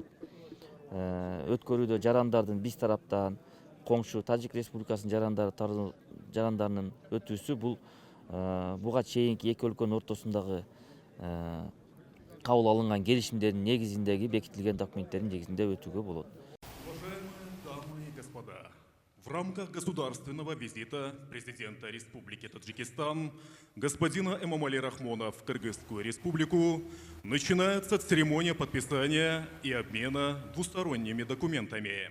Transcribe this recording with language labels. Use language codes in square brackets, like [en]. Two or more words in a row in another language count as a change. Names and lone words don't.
[ky] Өткөрүүдө жарандардын биз тараптан коңшу Тажик Республикасынын жарандарынын өтүүсү бул буга чейинки эки өлкөнүн ортосундагы кабыл алынган келишимдердин негизиндеги бекитилген документтердин негизинде өтүүгө болот. [ru] Уважаемые дамы и господа, в рамках государственного визита президента Республики Таджикистан господина Эмомали Рахмона в Кыргызскую республику начинается церемония подписания и обмена двусторонними документами.